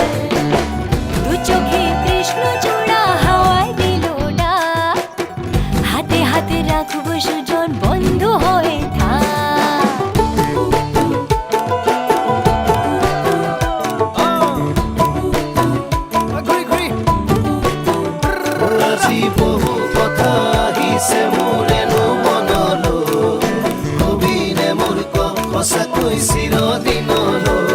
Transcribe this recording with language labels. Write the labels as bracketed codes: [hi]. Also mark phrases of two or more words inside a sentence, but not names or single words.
[bn] দু চোখে কৃষ্ণ চূড়া হাওয়ায় দিল ডাক, হাতে হাতে রাখবো সুজন বন্ধু হয়ে থাক। [as] বহু কথা হিসে মোৰেনো মনলৈ, কবিনে মোৰ সঁচাকৈ চিৰদিনলৈ।